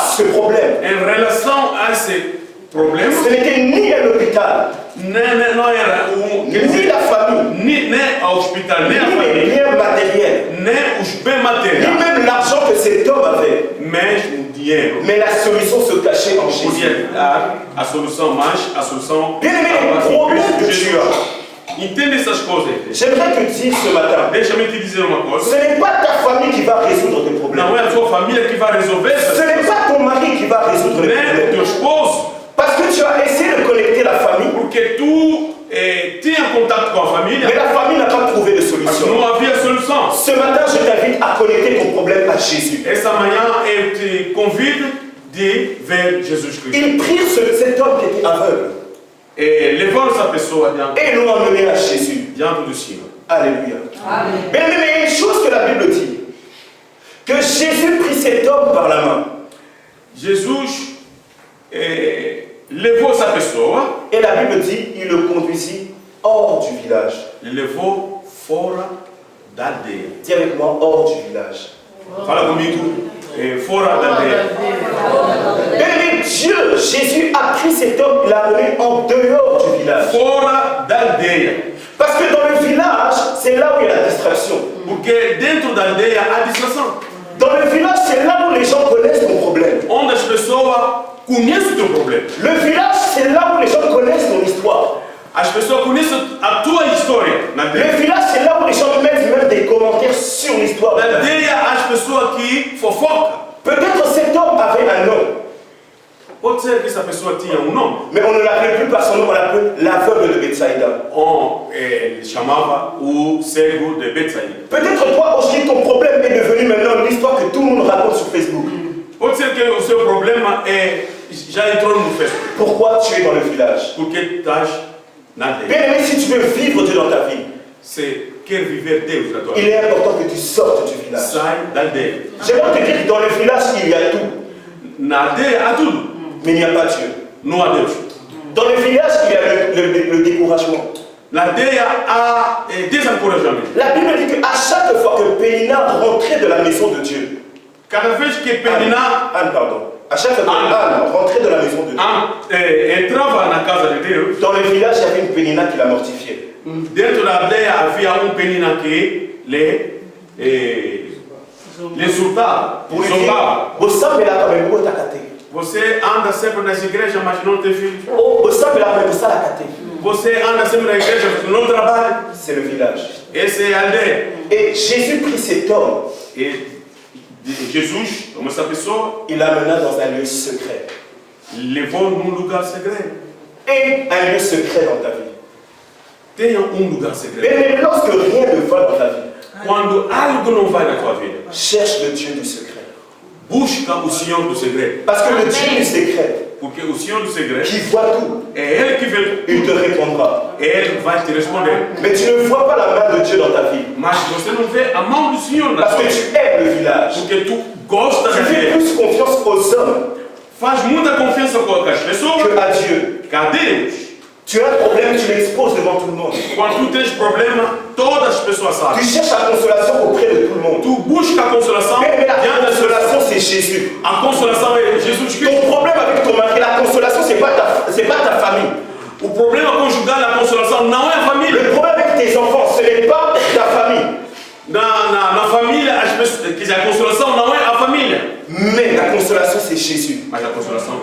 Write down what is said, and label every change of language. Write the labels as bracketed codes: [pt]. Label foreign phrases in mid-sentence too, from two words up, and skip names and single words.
[fr] ce problème. [pt] Em relação a esse problema, [fr] Ce n'était ni un hôpital, [pt] não era [fr] ni la famille, [pt] nem o hospital, nem a [fr] ni les [pt] família, [fr] biens matériels, [pt] nem os bens [fr] ni [pt] materiais, [fr] même l'argent que cet homme avait. [pt] mas o dinheiro. [fr] Mais la solution se cachait en Jésus. [pt] Podia dar a solução, mas a solução. [fr] Bien aimé, les problèmes que tu as. [pt] Entende essas coisas. [fr] J'aimerais te dire ce matin, [pt] Deixa-me te dizer uma [fr] ce [pt] coisa. [fr] n'est pas ta famille qui va résoudre tes problèmes. [pt] Não é a sua família que vai resolver essas [fr] Ce n'est [pt] coisas. [fr] pas ton mari qui va résoudre les [pt] Nem o [fr] problèmes. [pt] teu esposo. [fr] Parce que tu as essayé de connecter la famille, [pt] Porque tu tinha contato com a família, [fr] mais la famille n'a pas trouvé de [pt] mas [fr] solution. [pt] não havia solução. [fr] Ce matin, je t'invite à connecter ton problème à Jésus. [pt] Essa manhã eu te convido de ver Jesus Cristo. [fr] Ils prirent cet homme qui était aveugle [pt] Levando essa pessoa [fr] et l'ont emmené à Jésus. [pt] diante do Senhor. [fr] Alléluia. Mais il y a une chose que la Bible dit, que Jésus prit cet homme par la main. [pt] Jesus levou essa pessoa, [fr] Et la Bible dit, il le conduisit hors du village. [pt] levou fora da aldeia. [fr] Dis avec moi, hors du village. [pt] Fala comigo, fora da aldeia. [fr] Bien-aimé, Dieu, Jésus a pris cet homme, il l'a amené en dehors du village. [pt] Fora da aldeia. [fr] Parce que dans le village, c'est là où il y a la distraction. [pt] Porque dentro da aldeia há distração. [fr] Dans le village, c'est là où les gens connaissent ton problème. [pt] Onde as pessoas conhecem o teu problema. [fr] Le village, c'est là où les gens connaissent ton histoire. [pt] As pessoas conhecem a tua história na [fr] Le [pt] aldeia. [fr] village, c'est là où les gens mettent même des commentaires sur l'histoire. [pt] Na aldeia há as pessoas que fofocam. [fr] Peut-être cet homme avait un nom, [pt] Pode ser que essa pessoa tinha um nome. [fr] mais on ne l'appelait plus par son nom, on l'appelait l'aveugle de Bethsaïda. [pt] Ele chamava o cego de Betsaïda. [fr] Peut-être toi aussi, ton problème est devenu maintenant une histoire que tout le monde raconte sur Facebook. [pt] Pode ser que o seu problema já entrou no Facebook. [fr] Pourquoi tu es dans le village? [pt] Porque estás na aldeia. [fr] Bien aimé, si tu veux vivre Dieu dans ta vie, [pt] Você quer viver Deus na tua [fr] il [pt] vida. [fr] est important que tu sortes du village. [pt] Sai da aldeia. [fr] J'aimerais te dire que dans le village, il y a tout, [pt] Na aldeia há tudo. [fr] mais il n'y a pas Dieu. [pt] Não há Deus. [fr] Dans le village, il y a le découragement. [pt] Na aldeia há desencorajamento. [fr] La Bible dit qu'à chaque fois que Pénina rentrait de la maison de Dieu, [pt] Cada vez que Penina [fr] Anne, pardon, à chaque fois que Anne rentrait de la maison de Dieu, [pt] entrava na casa de Deus, [fr] dans le village, il y avait une Pénina qui la mortifiait. [pt] dentro da aldeia havia Penina que lhe insultava, [fr] Pour lui dire, [pt] zombava. você é lá também, vou tacater. Você anda sempre nas igrejas, mas não tem filhos. Oh, você é lá também, você tacater. Você anda sempre na igreja, mas não trabalha. [fr] C'est le village. [pt] Essa é a aldeia. [fr] Et Jésus prit cet homme, [pt] E Jesus, como essa pessoa, [fr] il l'amena dans un lieu secret. [pt] levou num lugar segredo. [fr] Et un lieu secret dans ta vie. [pt] Tenha lugar segredo. [fr] Mais lorsque rien ne va dans ta vie, [pt] Quando algo não vai na tua vida, [fr] cherche le Dieu du secret. [pt] busca o Senhor do segredo. [fr] Parce que le Dieu du secret, [pt] Porque o Senhor do segredo [fr] qui voit tout, [pt] é Ele que vê. [fr] il te répondra. [pt] Ele vai te responder. [fr] Mais tu ne vois pas la main de Dieu dans ta vie. [pt] Mas você não vê a mão do Senhor na [fr] Parce [pt] tua [fr] que [pt] vida. [fr] tu aimes le village. [pt] Porque tu gosta [fr] Tu [pt] da [fr] fais [pt] vida. [fr] plus confiance aux hommes [pt] Faz muita confiança com as pessoas. [fr] que à Dieu. [pt] A Deus. [fr] Tu as un problème, tu l'exposes devant tout le monde. [pt] Quando tu tens problema, todas as pessoas [fr] Tu [pt] sabem. [fr] cherches la consolation auprès de tout le monde. [pt] Tu busca a consolação [fr] Mais la [pt] diante das pessoas. [fr] consolation, c'est Jésus. [pt] A consolação é Jesus Cristo. [fr] Ton problème avec ton mari, la consolation, c'est pas ta famille. [pt] O problema conjugal da consolação não é a família. [fr] Le problème avec tes enfants, ce n'est pas ta famille. [pt] Na família, as pessoas, quer dizer, a consolação não é a família. [fr] Mais la consolation, c'est Jésus. [pt] Mas a consolação